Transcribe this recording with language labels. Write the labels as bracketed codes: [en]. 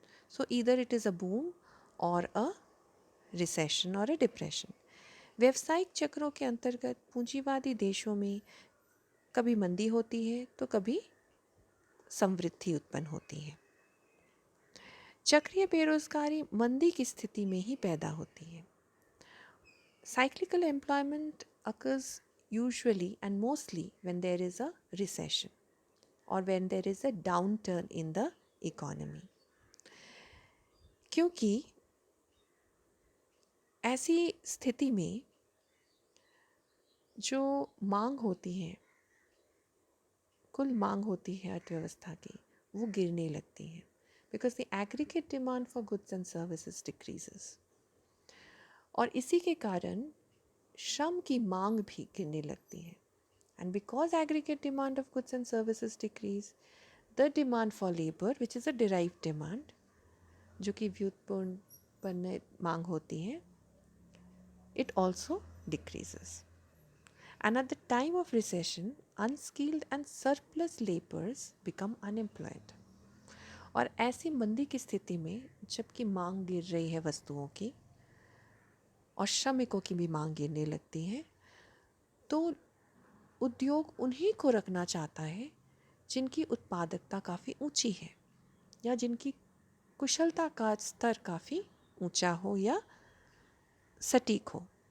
[en] So either it is a boom or a recession or a depression. [hi] व्यावसायिक चक्रों के अंतर्गत पूंजीवादी देशों में कभी मंदी होती है तो कभी समृद्धि उत्पन्न होती है। चक्रीय बेरोजगारी मंदी की स्थिति में ही पैदा होती है। [en] Cyclical employment occurs usually and mostly when there is a recession or when there is a downturn in the economy. [hi] क्योंकि ऐसी स्थिति में जो मांग होती है, कुल मांग होती है अर्थव्यवस्था की, वो गिरने लगती है, [en] Because the aggregate demand for goods and services decreases. [hi] और इसी के कारण श्रम की मांग भी गिरने लगती है। [en] and because aggregate demand of goods and services decrease, the demand for labour which is a derive demand, [hi] जो कि व्युत्पन्न मांग होती है, [en] it also decreases. And at the time of recession, unskilled and surplus laborers become unemployed. [hi] और ऐसी मंदी की स्थिति में जबकि मांग गिर रही है वस्तुओं की और श्रमिकों की भी मांग गिरने लगती है, तो उद्योग उन्हीं को रखना चाहता है जिनकी उत्पादकता काफ़ी ऊंची है या जिनकी कुशलता का स्तर काफ़ी ऊंचा हो या सटीक हो।